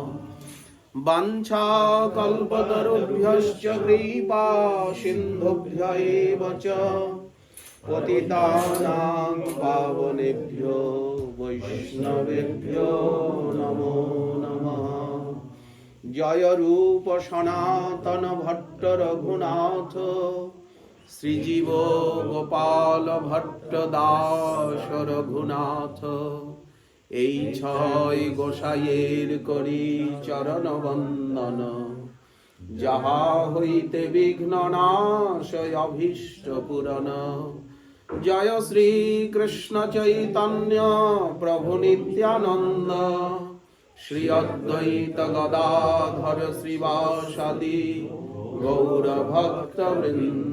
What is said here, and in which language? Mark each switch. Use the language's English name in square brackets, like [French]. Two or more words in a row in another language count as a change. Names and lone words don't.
[Sanskrit] वाञ्छाकल्पतरुभ्यश्च कृपा सिन्धुभ्य एव च पतितानां पावनेभ्यो वैष्णवेभ्यो नमो नमः। [Bangla] जय रूप सनातन भट्ट रघुनाथ श्रीजीव गोपाल भट्ट दास रघुनाथ এই ছয় গোসাইয়ের করি চরণ বন্দন যাহা হইতে বিঘ্ন নাশয় অভীষ্ট পূরণ। জয় শ্রী কৃষ্ণ চৈতন্য প্রভু নিত্যানন্দ শ্রী অদ্বৈত গদাধর শ্রীবাসাদি গৌর ভক্ত বৃন্দ।